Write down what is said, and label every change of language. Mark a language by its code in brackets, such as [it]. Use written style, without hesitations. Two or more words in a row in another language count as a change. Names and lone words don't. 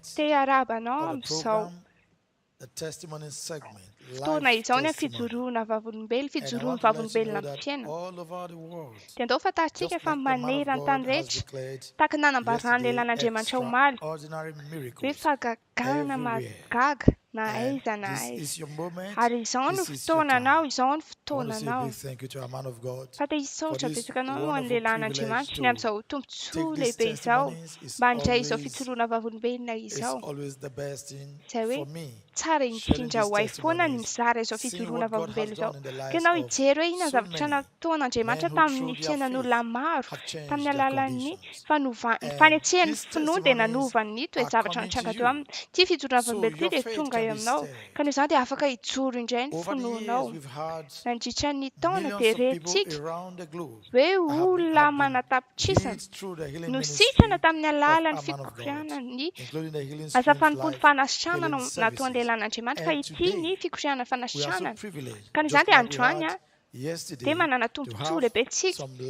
[mg] Te hiarabanao [en] of the [mg] amin'izao [en] program, the testimony segment. [mg] fotoana [en] Life [mg] izao ny [en] testimony. [mg] fijoroana vavolombelona, [en] And I [mg] fijoroana [en] want to let you [mg] vavolombelona [en] know [mg] amin'ny [en] that [mg] fiainana. [en] all over the world, [mg] Dia andao fantarintsika [en] just [mg] fa [en] like the man [mg] manera [en] of [mg] ny tany [en] God has [mg] rehetra. [en] declared [mg] Tahaka ny nanambarany [en] yesterday, [mg] lehilan'Andriamanitra omaly. [en] extraordinary [mg] Hoe [en] miracles [mg] fahagagana [en] everywhere. [mg] mahagaga na [en] And [mg] aiza na [en] this [mg] aiza. [en] is your moment. [mg] Ary izao no [en] This is your [mg] fotoananao, [en] time. [mg] izao no [en] I want to say a [mg] fotoananao. [en] big thank you to our man of God. [mg] Fa te hisaotra [en] for this [mg] betsaka anao ho an'ny [en] wonderful [mg] lehilan'Andriamanitra [en] privilege [mg] ny amin'izao tombontsoa [en] take these [mg] lehibe izao. [en] testimonies is [mg] Mba handray izao [en] always- [mg] fijoroana vavolombelona [en] It's [mg] izao. [en] always the best thing [mg] Izay hoe [en] for me. [mg] tsara [en] sharing [mg] indrindra [en] these [mg] ho ay foana ny [en] testimonies, [mg] mizara izao [en] seeing [mg] fijoroana [en] what God [mg] vavolombelona [en] has [mg] izao. [en] done in the lives [mg] Ka ianao [en] of [mg] hijery hoe inona [en] so [mg] zavatra [en] many [mg] nataon'Andriamanitra [en] men who [mg] tamin'ny [en] through their [mg] fiainan'olona [en] faith [mg] maro [en] have changed [mg] tamin'ny [en] their [mg] alalan'ny [en] conditions. And [mg] fanetsehany [en] these [mg] finoa dia [en] testimonies [mg] nanovan'ny [en] are [mg] toe zavatra [en] coming [mg] nitranga [en] to [mg] teo [en] you. [mg] aminy. Ity fijoroana [en] So [mg] vavolombelona ity [en] your [mg] dia [en] faith [mg] tonga afaka aminao ka noho izany dia afaka hijoro indray ny finoanao nandritra ny taona dia rehintsika hoe olona manatapitrisana no sitrana tamin'ny alalan'ny fikoriana ny asa fanompony fanasitranana nataon'ny lehilahin'Andriamanitra fa ity ny fikoriana fanasitranana ka noho izany dia androany dia manana tombontsoa lehibentsika